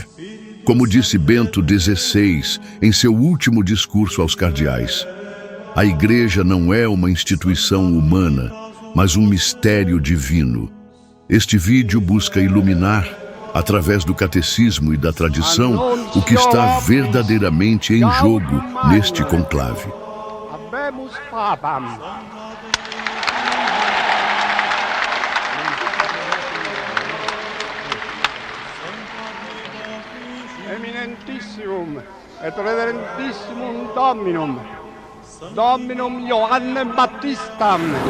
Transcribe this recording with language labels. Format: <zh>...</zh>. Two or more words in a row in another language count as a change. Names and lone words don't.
<pt>Como disse Bento XVI em seu último discurso aos cardeais, a Igreja não é uma instituição humana, mas um mistério divino. Este vídeo busca iluminar, através do catecismo e da tradição, o que está verdadeiramente em jogo neste conclave.</pt> <la>Habemus Papam. Eminentissimum et reverentissimum Dominum Johannem Baptistam,</la>